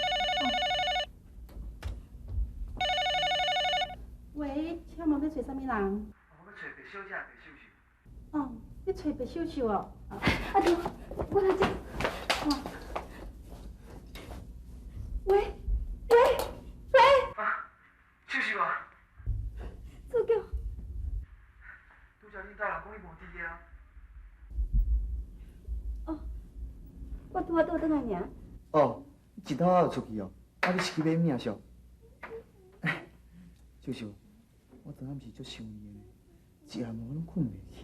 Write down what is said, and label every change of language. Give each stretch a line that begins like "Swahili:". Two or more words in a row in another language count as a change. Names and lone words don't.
Min Nan Chinese: 喂，请问要找啥物人？我要找白小姐、白秀秀。哦，你找白秀秀哦。阿头，我来接。喂，喂，喂！啊，秀秀啊！主教。拄则恁大人讲你无伫个啊？哦，我拄倒转来尔。哦，一头仔就出去哦，啊，你是去买物啊？秀？秀秀，我昨暗是足想你的，一暗我拢困袂去。